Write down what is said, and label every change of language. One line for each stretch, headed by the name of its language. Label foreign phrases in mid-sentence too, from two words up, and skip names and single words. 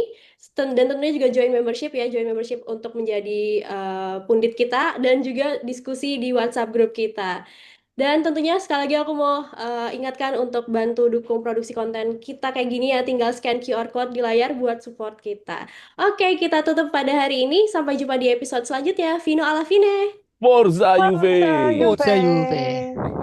Indonesian: Dan tentunya juga
English: join membership
Indonesian: ya,
English: join membership
Indonesian: untuk menjadi pundit kita dan juga diskusi di WhatsApp grup kita. Dan tentunya sekali lagi aku mau ingatkan untuk bantu dukung produksi konten kita kayak gini ya, tinggal
English: scan QR code
Indonesian: di layar buat support kita. Oke, kita tutup pada hari ini. Sampai jumpa di episode selanjutnya.
Italian: Fino alla fine. Forza Forza Juve! Forza Juve. Juve!